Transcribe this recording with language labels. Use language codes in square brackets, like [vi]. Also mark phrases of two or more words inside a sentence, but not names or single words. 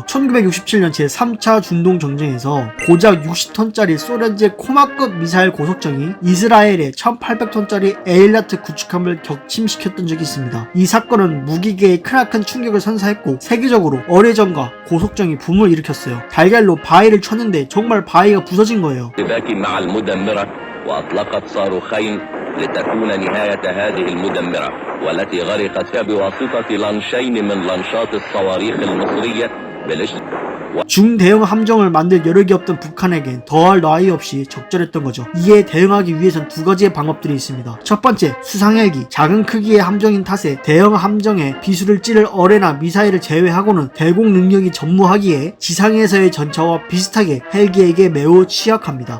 [ko] 1967년 제3차 중동전쟁에서 고작 60톤짜리 소련제 코마급 미사일 고속정이 이스라엘의 1800톤짜리 에일라트 구축함을 격침시켰던 적이 있습니다. 이 사건은 무기계에 크나큰 충격을 선사했고 세계적으로 어뢰정과 고속정이 붐을 일으켰어요. 달걀로 바위를 쳤는데 정말 바위가 부서진 거예요. [ar] وأطلقت صاروخين لتكون نهاية هذه المدمرة والتي غرقت بواسطة لانشين من لانشات الصواريخ المصرية [ko] 중대형 함정을 만들 여력이 없던 북한에겐 더할 나위 없이 적절했던 거죠. 이에 대응하기 위해선 두 가지의 방법들이 있습니다. 첫 번째, 수상헬기. 작은 크기의 함정인 탓에 대형 함정에 비수를 찌를 어뢰나 미사일을 제외하고는 대공 능력이 전무하기에 지상에서의 전차와 비슷하게 헬기에게 매우 취약합니다.